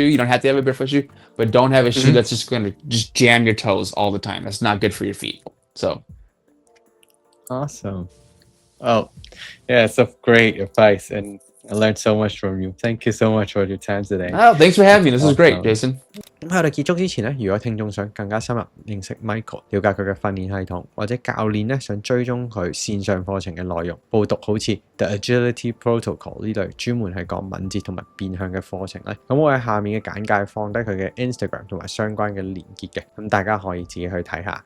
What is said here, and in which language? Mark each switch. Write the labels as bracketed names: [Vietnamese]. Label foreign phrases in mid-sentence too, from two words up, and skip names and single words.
[English] You don't have to have a barefoot shoe, but don't have a shoe that's just going to just jam your toes all the time. That's not good for your feet. So awesome. Oh, yeah, it's a great advice, and I learned so much from you. Thank you so much for your time today. Oh, thanks for having me. This is great, Jason. [Cantonese] 咁喺我哋結束之前咧，如果聽眾想更加深入認識 Michael， 了解佢嘅訓練系統，或者教練咧想追蹤佢線上課程嘅內容，報讀好似 The Agility Protocol 呢類專門係講敏捷同埋變向嘅課程咧，咁我喺下面嘅簡介放低佢嘅 Instagram 同埋相關嘅連結嘅，咁大家可以自己去睇下。